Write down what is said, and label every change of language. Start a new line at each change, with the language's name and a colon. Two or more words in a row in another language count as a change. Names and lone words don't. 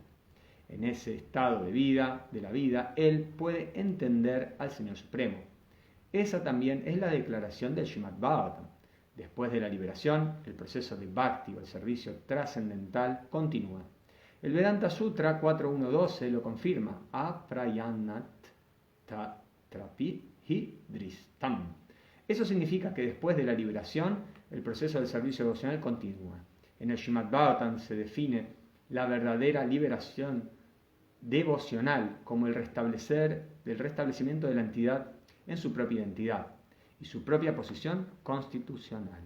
Spanish: En ese estado de la vida, él puede entender al Señor Supremo. Esa también es la declaración del Srimad Bhagavatam. Después de la liberación, el proceso de Bhakti o el servicio trascendental continúa. El Vedanta Sutra 4.1.12 lo confirma.
Sanskrit: Aprayanat trapi hi dristam.
Spanish: Eso significa que después de la liberación, el proceso del servicio devocional continúa. En el Srimad Bhagavatam se define la verdadera liberación devocional como el restablecimiento de la entidad en su propia identidad y su propia posición constitucional.